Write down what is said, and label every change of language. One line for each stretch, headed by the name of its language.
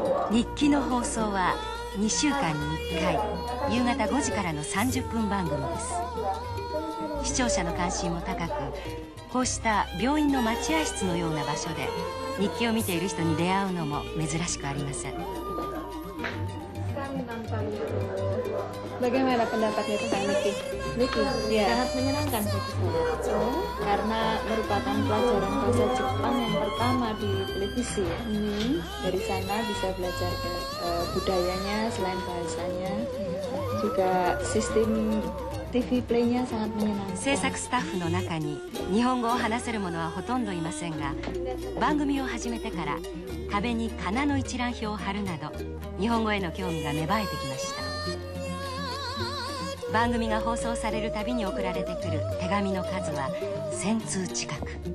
Japanese: 日記の放送は2週間に1回、夕方5時からの30分番組です。視聴者の関心も高く、こうした病院の待合室のような場所で日記を見ている人に出会うのも珍しくありません。
Indonesian: Bagaimana pendapatnya tentang Nikki? Nikki, ya. Sangat menyenangkan bagi saya. Karena merupakan pelajaran bahasa Jepang yang pertama di televisi ya. Dari sana bisa belajar budayanya selain bahasanya, juga sistem TV play-nya sangat menyenangkan.
Japanese: 制作スタッフの中に日本語を話せる者はほとんどいませんが、番組を始めてから壁に仮名の一覧表を貼るなど日本語への興味が芽生えてきました。番組が放送されるたびに送られてくる手紙の数は1000通近く。